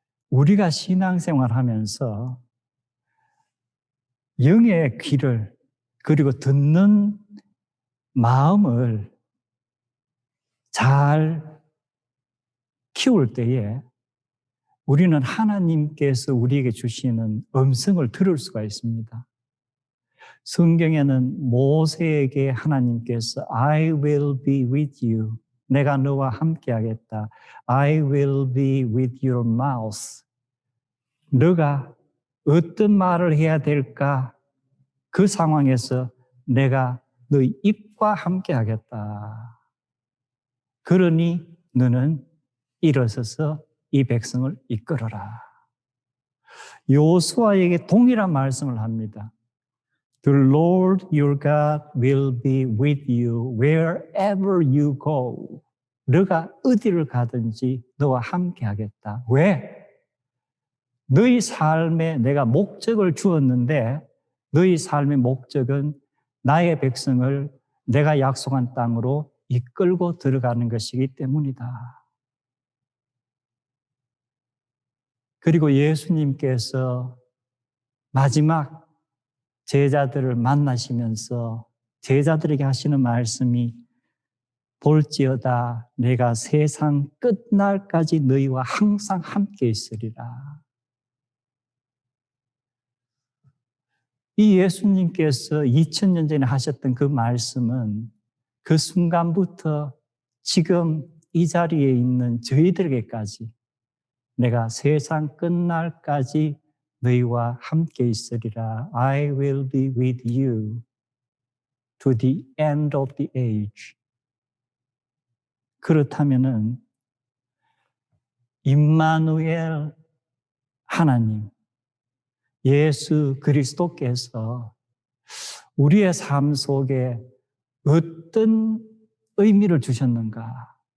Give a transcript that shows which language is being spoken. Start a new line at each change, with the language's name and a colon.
Korean: 우리가 신앙생활 하면서 영의 귀를 그리고 듣는 마음을 잘 키울 때에 우리는 하나님께서 우리에게 주시는 음성을 들을 수가 있습니다. 성경에는 모세에게 하나님께서
English: I will be with you.
Korean: 내가 너와 함께 하겠다.
English: I will be with your mouth.
Korean: 너가 어떤 말을 해야 될까? 그 상황에서 내가 너의 입과 함께 하겠다. 그러니 너는 일어서서 이 백성을 이끌어라. 여호수아에게 동일한 말씀을 합니다.
English: The Lord your God will be with you wherever you go.
Korean: 너가 어디를 가든지 너와 함께 하겠다. 왜? 너희 삶에 내가 목적을 주었는데 너희 삶의 목적은 나의 백성을 내가 약속한 땅으로 이끌고 들어가는 것이기 때문이다. 그리고 예수님께서 마지막 제자들을 만나시면서 제자들에게 하시는 말씀이 볼지어다 내가 세상 끝날까지 너희와 항상 함께 있으리라. 이 예수님께서 2000년 전에 하셨던 그 말씀은 그 순간부터 지금 이 자리에 있는 저희들에게까지 내가 세상 끝날까지 너희와 함께 있으리라.
English: I will be with you to the end of the age.
Korean: 그렇다면은 임마누엘 하나님, 예수 그리스도께서 우리의 삶 속에 어떤 의미를 주셨는가?